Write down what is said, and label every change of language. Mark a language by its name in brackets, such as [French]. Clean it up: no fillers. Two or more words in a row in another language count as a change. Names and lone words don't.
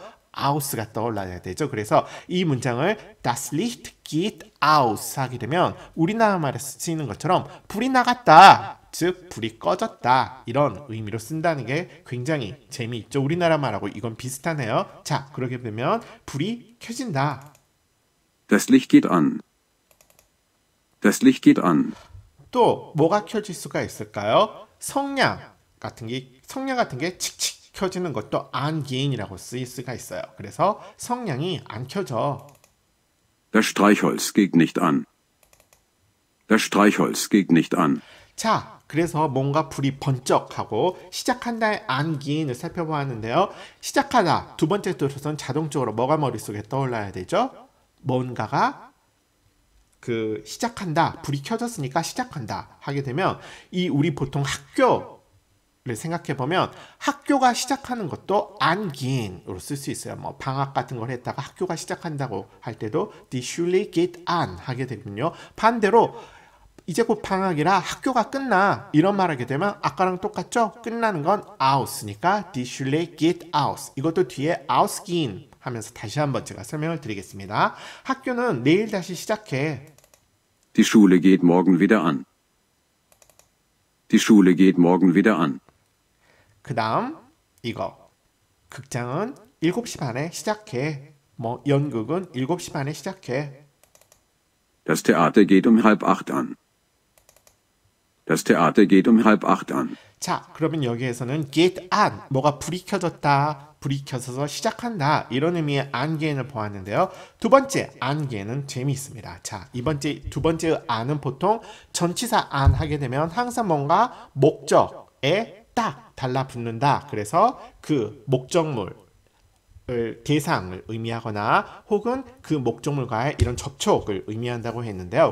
[Korean] aus가 떠올라야 되죠. 그래서 이 문장을 [German] Das Licht geht aus [Korean] 하게 되면 우리나라 말에서 쓰이는 것처럼 불이 나갔다. 즉 불이 꺼졌다. 이런 의미로 쓴다는 게 굉장히 재미있죠. 우리나라 말하고 이건 비슷하네요. 자, 그렇게 되면 불이 켜진다. [German] Das Licht geht an. Das Licht geht an. [Korean] 또 뭐가 켜질 수가 있을까요? 성냥 같은 게 칙칙 켜지는 것도 angehen이라고 쓰일 수가 있어요. 그래서 성냥이 안 켜져. [German] Das Streichholz geht nicht an. Das Streichholz geht nicht an. [Korean] 자, 그래서 뭔가 불이 번쩍하고 시작한다의 안기인을 살펴보았는데요. 시작하다 두 번째 뜻은 자동적으로 뭐가 머릿속에 떠올라야 되죠? 뭔가가 그 시작한다, 불이 켜졌으니까 시작한다 하게 되면 이 우리 보통 학교를 생각해 보면 학교가 시작하는 것도 안기인으로 쓸 수 있어요. 뭐 방학 같은 걸 했다가 학교가 시작한다고 할 때도 [German] die Schule geht an [Korean] 하게 되군요. 반대로 이제 곧 방학이라 학교가 끝나 이런 말하게 되면 아까랑 똑같죠? 끝나는 건 aus니까 [German] die Schule geht aus. [Korean] 이것도 뒤에 ausgehen 하면서 다시 한번 제가 설명을 드리겠습니다. 학교는 내일 다시 시작해. [German] Die Schule geht morgen wieder an. Die Schule geht morgen wieder an. [Korean] 그 다음 이거 극장은 7시 반에 시작해. 뭐 연극은 7시 반에 시작해. [German] Das Theater geht 7:30 an. Das Theater geht 7:30 an. [Korean] 자, 그러면 여기에서는 [English] get on, [Korean] 뭐가 불이 켜졌다, 불이 켜져서 시작한다 이런 의미의 안개인을 보았는데요. 두 번째 안개는 재미있습니다. 자, 두 번째 안은 보통 전치사 안 하게 되면 항상 뭔가 목적에 딱 달라붙는다. 그래서 그 목적물 대상을 의미하거나 혹은 그 목적물과의 이런 접촉을 의미한다고 했는데요.